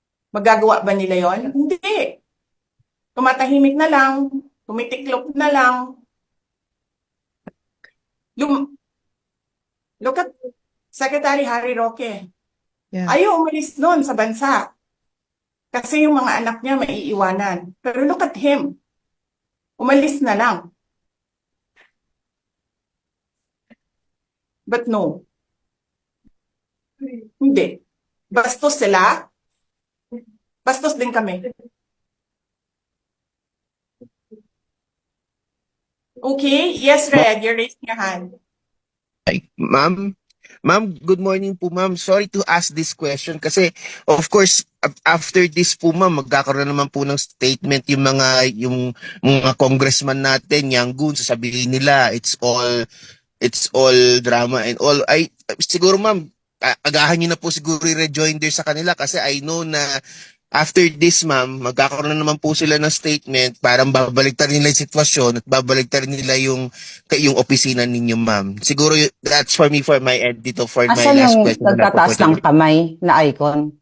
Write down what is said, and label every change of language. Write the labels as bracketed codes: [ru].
[tl] Magagawa ba nila yon? Hindi. Tumatahimik na lang, tumitiklop na lang. [en] Look at Secretary Harry Roque. Yeah. [tl] Ayaw umalis noon sa bansa. Kasi yung mga anak niya maiiwanan. Pero [en] look at him. [tl] Umalis na lang. [en] But no. [tl] Hindi. Bastos sila. Bastos din kami. [en] Okay? Yes, Red. You're raising your hand. [tl] Ay, ma'am, good morning po ma'am. [en] Sorry to ask this question [tl] kasi of course after this po ma'am magkakaroon naman po ng statement yung mga congressman natin, yung goon, sasabihin nila [en] it's all drama and all. [tl] Ay siguro ma'am agahan niyo na po siguro i-rejoinder sa kanila kasi [en] I know [tl] na after this, ma'am, magkakaroon na naman po sila ng statement, parang babaligtad nila yung sitwasyon at babaligtad nila yung opisina ninyo, ma'am. [en] Siguro that's for me, for my end dito, for my [tl] Asan [en] last [tl] yung [en] question. [tl] nagtataas ng kamay na icon?